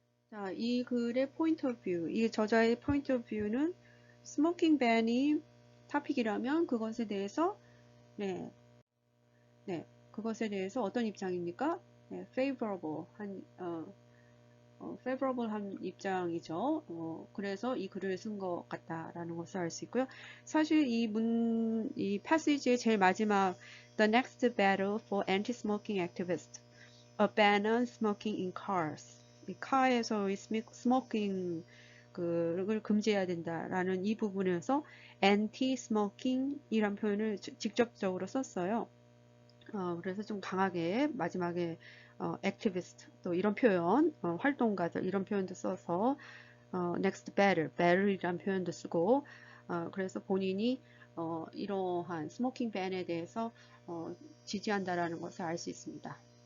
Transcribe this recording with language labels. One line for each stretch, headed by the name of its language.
Korean: 자, 이 글의 point of view, 이 저자의 point of view는 smoking ban이 토픽이라면 그것에 대해서 그것에 대해서 어떤 입장입니까? 네, favorable한 입장이죠. 그래서 이 글을 쓴 것 같다라는 것을 알 수 있고요. 사실 이 passage의 제일 마지막
English: The next battle for anti-smoking activists, a ban on smoking in cars.
Korean: 이 카에서의 스모킹 를 금지해야 된다라는 이 부분에서 anti-smoking이란 표현을 직접적으로 썼어요. 그래서 좀 강하게 마지막에 activist 또 이런 표현, 활동가들 이런 표현도 써서 next battle이란 표현도 쓰고 그래서 본인이 이러한 스모킹 밴에 대해서 지지한다라는 것을 알 수 있습니다.